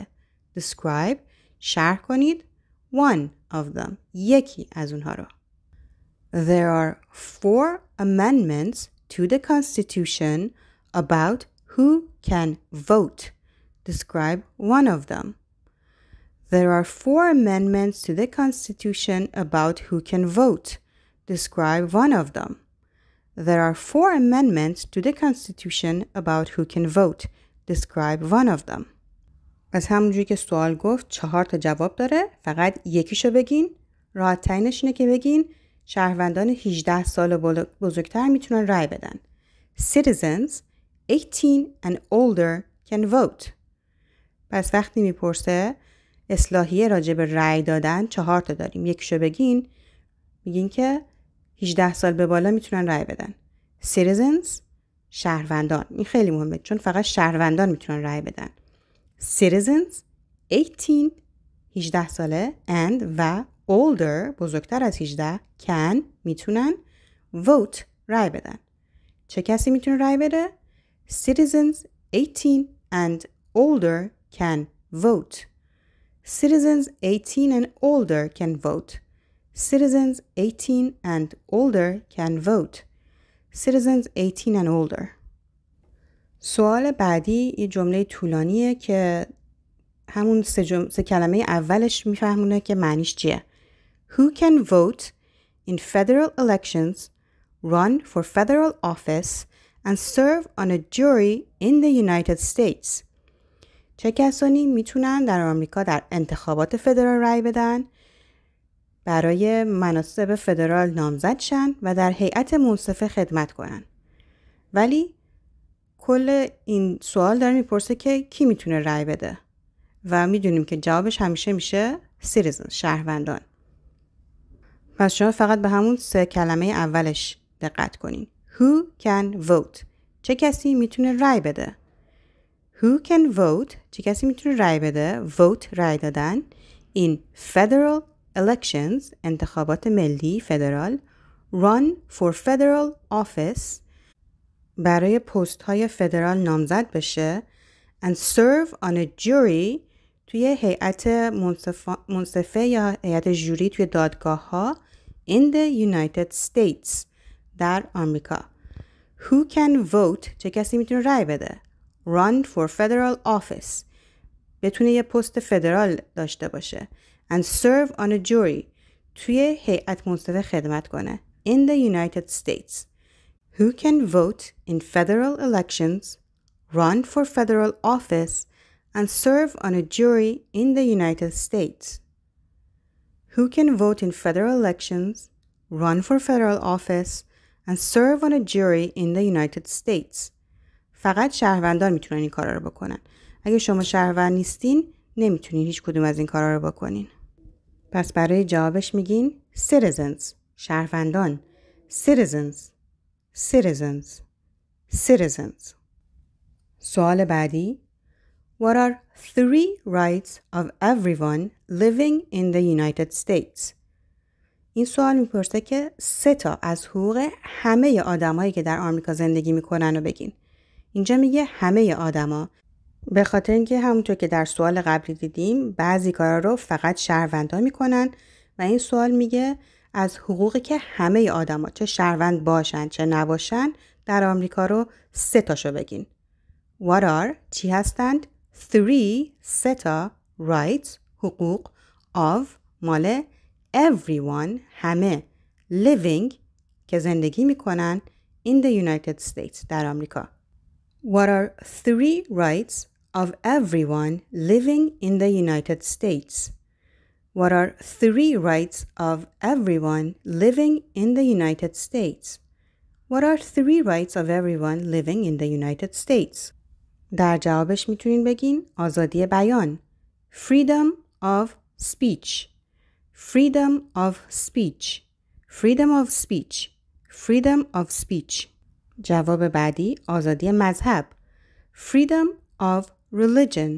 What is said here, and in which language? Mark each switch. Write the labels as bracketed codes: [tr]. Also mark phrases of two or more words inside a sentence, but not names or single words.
[fa] Describe شرح کنید [en] one of them [fa] یکی از اونها رو. [en] There are 4 amendments to the Constitution about who can vote. Describe one of them. There are 4 amendments to the Constitution about who can vote. Describe one of them. There are 4 amendments to the Constitution about who can vote. Describe one of them. [fa] از همونجوری که سوال گفت 4 جواب داره. فقط یکیشو بگین. راحت ترینش اینه که بگین شهروندان 18 سال بزرگتر میتونن رای بدن. [en] Citizens 18 and older can vote. [fa] پس وقتی میپرسه اصلاحیه راجع به رای دادن 4 داریم. یکیشو بگین میگین که 18 سال به بالا میتونن رای بدن. [en] Citizens شهروندان. [fa] این خیلی مهمه چون فقط شهروندان میتونن رای بدن. Citizens 18 ساله and و older بزرگتر از 18 can میتونن vote رای بدن. چه کسی میتونه رای بده؟ [en] Citizens 18 and older can vote. Citizens 18 and older can vote. Citizens 18 and older can vote. Citizens 18 and older. [fa] سوال بعدی یه جمله طولانیه که همون سه کلمه اولش میفهمونه که معنیش چیه. [en] Who can vote in federal elections, run for federal office, and serve on a jury in the United States? [fa] چه کسانی میتونن در آمریکا در انتخابات فدرال رای بدن، برای مناصب فدرال نامزد شن و در هیئت منصفه خدمت کنن؟ ولی کل این سوال داره میپرسه که کی میتونه رای بده و میدونیم که جوابش همیشه میشه citizens شهروندان. پس شما فقط به همون سه کلمه اولش دقت کنین. [en] Who can vote؟ [fa] چه کسی میتونه رای بده؟ [en] Who can vote؟ [fa] چه کسی میتونه رای بده؟ vote رای دادن [en] in federal elections [fa] انتخابات ملی فدرال، [en] run for federal office [fa] برای پست های فدرال نامزد بشه [en] and serve on a jury [fa] توی هیئت منصفه یا هیئت جوری توی دادگاه ها [en] in the United States [fa] در آمریکا. [en] Who can vote؟ [fa] چه کسی میتونه رای بده؟ [en] run for federal office [fa] بتونه یه پست فدرال داشته باشه [en] and serve on a jury [fa] توی هیئت منصفه خدمت کنه [en] in the United States. Who can vote in federal elections, run for federal office, and serve on a jury in the United States? Who can vote in federal elections, run for federal office, and serve on a jury in the United States? [fa] فقط شهروندان میتونن این کارا رو بکنن. اگه شما شهروند نیستین نمیتونین هیچ کدوم از این کارا رو بکنین. پس برای جوابش میگین citizens شهروندان. [en] Citizens citizens citizens. [fa] سوال بعدی. [en] What are 3 rights of everyone living in the United States? [fa] این سوال میپرسه که 3 تا از حقوق همه آدمایی که در آمریکا زندگی میکنن رو بگین. اینجا میگه همه آدما، به خاطر اینکه همونطور که در سوال قبلی دیدیم بعضی کارا رو فقط شهروندان میکنن و این سوال میگه از حقوقی که همه آدما چه شهروند باشن چه نباشن در آمریکا رو 3 تاشو بگین. [en] What are [fa] چی هستند 3 تا rights حقوق of مال everyone همه living که زندگی میکنن [en] in the United States [fa] در آمریکا. [en] What are 3 rights of everyone living in the United States? What are 3 rights of everyone living in the United States? What are 3 rights of everyone living in the United States? [fa] در جوابش میتونین بگین آزادی بیان. [en] Freedom of speech. Freedom of speech. Freedom of speech. Freedom of speech. [fa] جواب بعدی آزادی مذهب. [en] Freedom of religion.